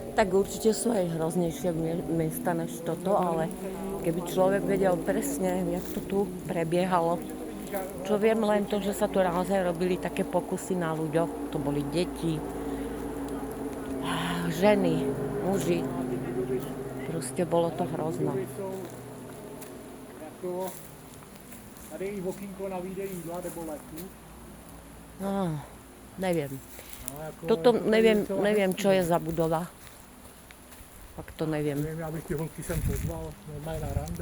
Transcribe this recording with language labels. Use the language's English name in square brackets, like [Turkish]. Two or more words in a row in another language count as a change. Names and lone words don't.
[Slovak] Tak určite sú aj hroznejšie miesta než toto, ale keby človek vedel presne, jak to tu prebiehalo. Čo viem len to, že sa tu naozaj robili také pokusy na ľuďoch. To boli deti, ženy, muži. Proste bolo to hrozné. [Czech] Budovy jsou jako, tady je i okýnko na výdej jídla nebo léku. [Slovak] No, neviem. [Czech] No, jako, [Slovak] Toto [Czech] jako [Slovak] neviem, [Czech] docela [Slovak] neviem, [Czech] hezký, [Slovak] čo je [Czech] no. [Slovak] za budova. Fakt to neviem. [Czech] Nevím, já bych ty holky sem pozval, normálně na rande.